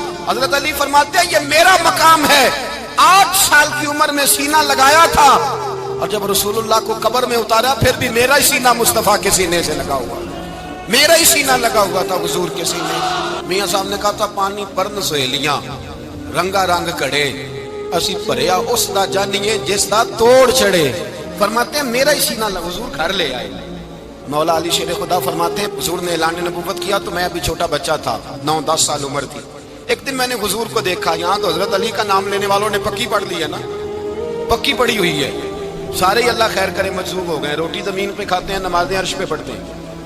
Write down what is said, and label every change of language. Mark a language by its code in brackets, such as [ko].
[ur] حضرت علی فرماتے ہیں یہ میرا مقام ہے, 8 سال کی عمر میں سینہ لگایا تھا اور جب رسول اللہ کو قبر میں اتارا پھر بھی میرا ہی سینہ مصطفیٰ کے سینے سے لگا ہوا, میرا ہی سینہ لگا ہوا تھا حضور کے سینے. میاں صاحب نے کہا تھا [pa] پانی پرن سہیلیاں رنگا رنگ کڑے, اسی بھریا اس دا جانیے جس دا توڑ چڑھے. [ur] فرماتے ہیں میرا ہی سینہ لگا, حضور گھر لے آئے. مولا علی شیر خدا فرماتے ہیں حضور نے اعلان نبوت کیا تو میں ابھی چھوٹا بچہ تھا, 9-10 سال عمر تھی. ایک دن میں نے حضور کو دیکھا, یہاں تو حضرت علی کا نام لینے والوں نے پکی پڑھ لی ہے نا, پکی پڑی ہوئی ہے, سارے ہی اللہ خیر کرے مجذوب ہو گئے, روٹی زمین پہ کھاتے ہیں, نمازیں عرش پہ پڑھتے ہیں.